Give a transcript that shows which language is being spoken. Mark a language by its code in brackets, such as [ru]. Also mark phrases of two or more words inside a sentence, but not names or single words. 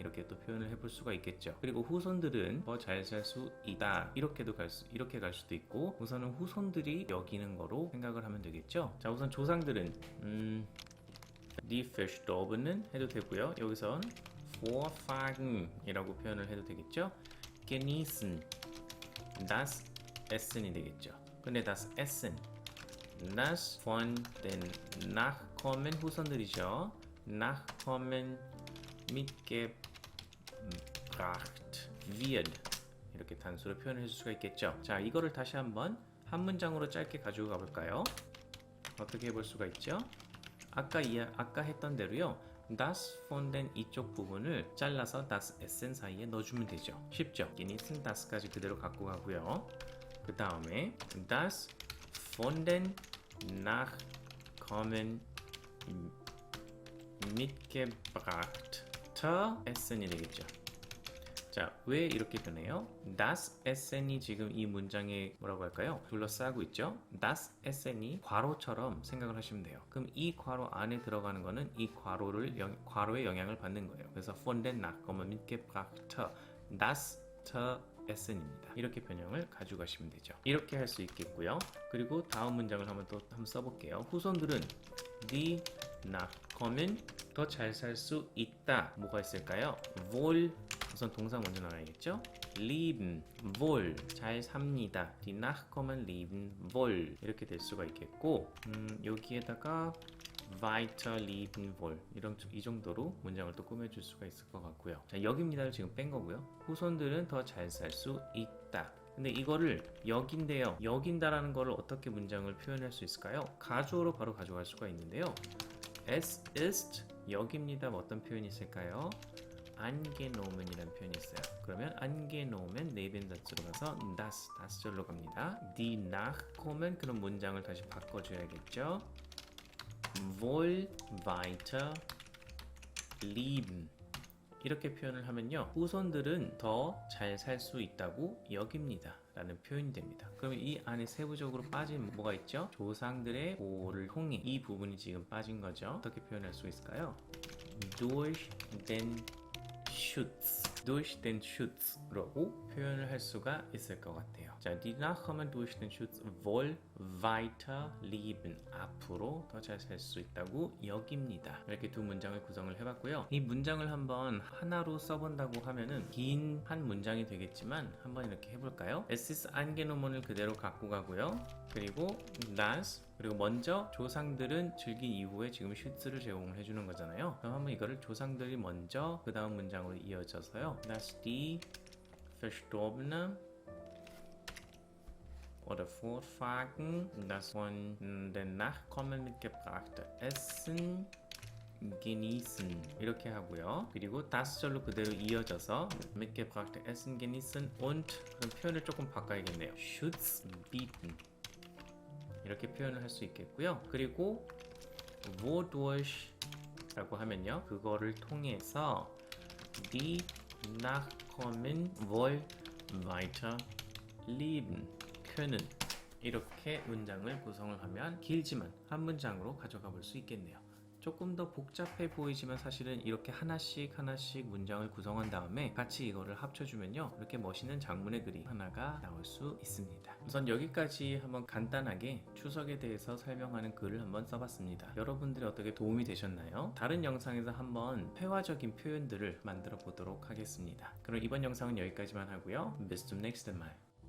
[ko] 이렇게 또 표현을 해볼 수가 있겠죠. 그리고 후손들은 더 잘 살 수 있다. 이렇게 갈 수도 있고, 우선은 후손들이 여기는 거로 생각을 하면 되겠죠. 자, 우선 조상들은 [de] die Verstorbenen [ko] 해도 되고요. 여기선 Vorfahren 이라고 표현을 해도 되겠죠. [de] genießen, das Essen이 되겠죠. 근데 das Essen, das von den Nachkommen 후손들이죠. Nachkommen mitgebracht wird. [ko] 이렇게 단수로 표현을 해줄 수가 있겠죠. 자, 이거를 다시 한번 한 문장으로 짧게 가지고 가볼까요? 어떻게 해볼 수가 있죠? 아까 했던 대로요. [de] das von den [ko] 이쪽 부분을 잘라서 [de] das Essen [ko] 사이에 넣어주면 되죠. 쉽죠? [de] genießen das까지 [ko] 그대로 갖고 가고요. 그 다음에 [de] das von den Nachkommen mitgebracht Essen이 되겠죠. [ko] 자, 왜 이렇게 변해요? [de] das Essen [ko] 이 지금 이 문장에 뭐라고 할까요? 둘러싸고 있죠? [de] das Essen [ko] 이 괄호처럼 생각을 하시면 돼요. 그럼 이 괄호 안에 들어가는 거는 이 괄호의 영향을 받는 거예요. [de] 그래서 von den Nachkommen mitgebracht das Essen입니다. [ko] 이렇게 변형을 가져가시면 되죠. 이렇게 할 수 있겠고요. 그리고 다음 문장을 한번 써볼게요. 후손들은 [de] die Nachkommen [ko] 더 잘 살 수 있다. 뭐가 있을까요? wohl, 우선 동사 먼저 나와야겠죠? [de] leben, wohl, [ko] 잘 삽니다. [de] Die Nachkommen leben wohl [ko] 이렇게 될 수가 있겠고, 여기에다가 [de] weiter leben wohl [ko] 이 정도로 문장을 또 꾸며줄 수가 있을 것 같고요. 자, 여기입니다를 지금 뺀 거고요. 후손들은 더 잘 살 수 있다. 근데 이거를 여긴데요. 여긴다라는 거를 어떻게 문장을 표현할 수 있을까요? 가주어로 바로 가져갈 수가 있는데요. [de] Es ist [ko] 여기입니다. 어떤 표현이 있을까요? angenommen이라는 표현이 있어요. 그러면 angenommen 네벤다스로 가서 das 절로 갑니다. [de] die Nachkommen [ko] 그런 문장을 다시 바꿔줘야겠죠. [de] wohl weiter leben [ko] 이렇게 표현을 하면요. 후손들은 더 잘 살 수 있다고 여깁니다. 라는 표현이 됩니다. 그러면 이 안에 세부적으로 빠진 뭐가 있죠? 조상들의 보호를 통해 이 부분이 지금 빠진 거죠. 어떻게 표현할 수 있을까요? [de] durch den Schutz. durch den Schutz [ko] 라고 표현을 할 수가 있을 것 같아요. 자, [de] die Nachkommen durch den Schutz wohl weiter leben. [ko] 앞으로 더 잘 살 수 있다고 여깁니다. 이렇게 두 문장을 구성을 해봤고요. 이 문장을 한번 하나로 써본다고 하면은 긴 한 문장이 되겠지만 한번 이렇게 해볼까요? [de] Es ist angenommen [ko] 을 그대로 갖고 가고요. 그리고 das 그리고 먼저 조상들은 즐긴 이후에 지금 슈츠를 제공을 해주는 거잖아요. 그럼 한번 이거를 조상들이 먼저 그 다음 문장으로 이어져서요. [de] dass die Verstorbene oder Vorfahren das von den Nachkommen mitgebrachte Essen genießen [ko] 이렇게 하고요. 그리고 das절로 그대로 이어져서 [de] mitgebrachte Essen genießen und [ko] 그럼 표현을 조금 바꿔야겠네요. [de] Schutz bieten [ko] 이렇게 표현을 할 수 있겠고요. 그리고 wodurch 라고 하면요. 그거를 통해서 [de] die Nachkommen wohl weiter leben können [ko] 이렇게 문장을 구성을 하면 길지만 한 문장으로 가져가 볼 수 있겠네요. 조금 더 복잡해 보이지만 사실은 이렇게 하나씩 문장을 구성한 다음에 같이 이거를 합쳐주면요. 이렇게 멋있는 장문의 글이 하나가 나올 수 있습니다. 우선 여기까지 한번 간단하게 추석에 대해서 설명하는 글을 한번 써봤습니다. 여러분들이 어떻게 도움이 되셨나요? 다른 영상에서 한번 회화적인 표현들을 만들어 보도록 하겠습니다. 그럼 이번 영상은 여기까지만 하고요. [de] Bis zum nächsten Mal.